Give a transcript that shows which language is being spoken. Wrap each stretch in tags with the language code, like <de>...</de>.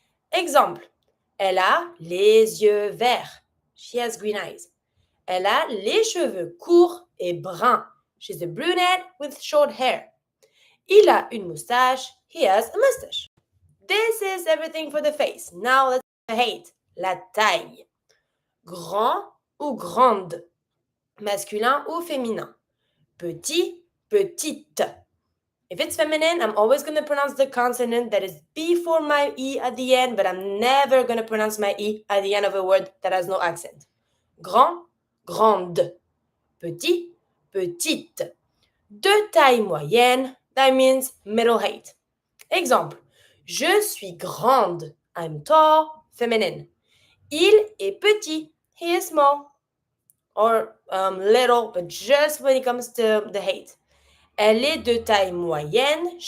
<fr>Exemple, elle a les yeux verts.</fr> <en>She has green eyes.</en> <fr>Elle a les cheveux courts et bruns.</fr> <en>She's a brunette with short hair.</en> <fr>Il a une moustache.</fr> <en>He has a mustache. This is everything for the face. Now let's height.</en> <fr>La taille. Grand ou grande. masculin ou féminin. Petit, petite.</fr> <en>If it's feminine, I'm always going to pronounce the consonant that is before my E at the end, but I'm never going to pronounce my E at the end of a word that has no accent.</en> <fr>Grand, grande. Petit, petite. De taille moyenne,</fr> <en>that means middle height.</en> <fr>Exemple, je suis grande.</fr> <en>I'm tall, feminine.</en> <fr>Il est petit.</fr> <en>He is small. Or little, but just when it comes to the height.</en> <fr>Elle est de taille moyenne.</fr>